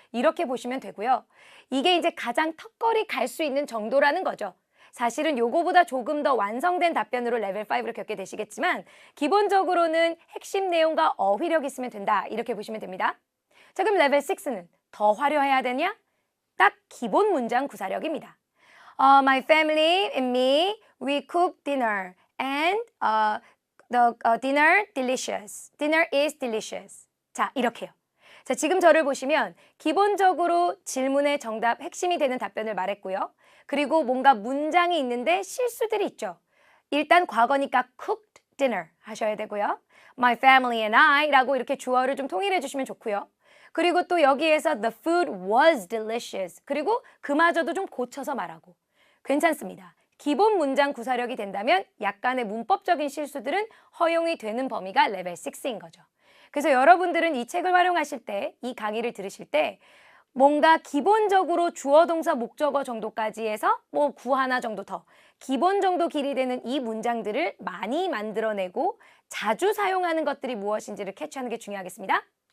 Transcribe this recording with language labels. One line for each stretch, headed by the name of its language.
Korean: 이렇게 보시면 되고요. 이게 이제 가장 턱걸이 갈 수 있는 정도라는 거죠. 사실은 요거보다 조금 더 완성된 답변으로 레벨 5를 겪게 되시겠지만 기본적으로는 핵심 내용과 어휘력이 있으면 된다. 이렇게 보시면 됩니다. 자, 그럼 레벨 6는 더 화려해야 되냐? 딱 기본 문장 구사력입니다.
English: My family and me, we cook dinner and the dinner delicious. Dinner is delicious.
Korean: 자, 이렇게요. 자, 지금 저를 보시면 기본적으로 질문의 정답, 핵심이 되는 답변을 말했고요. 그리고 뭔가 문장이 있는데 실수들이 있죠. 일단 과거니까
English: cooked dinner
Korean: 하셔야 되고요.
English: My family and I
Korean: 라고 이렇게 주어를 좀 통일해 주시면 좋고요. 그리고 또 여기에서
English: the food was delicious.
Korean: 그리고 그마저도 좀 고쳐서 말하고. 괜찮습니다. 기본 문장 구사력이 된다면 약간의 문법적인 실수들은 허용이 되는 범위가 레벨 6인 거죠. 그래서 여러분들은 이 책을 활용하실 때, 이 강의를 들으실 때 뭔가 기본적으로 주어, 동사, 목적어 정도까지 해서 뭐 구 하나 정도 더 기본 정도 길이 되는 이 문장들을 많이 만들어내고 자주 사용하는 것들이 무엇인지를 캐치하는 게 중요하겠습니다.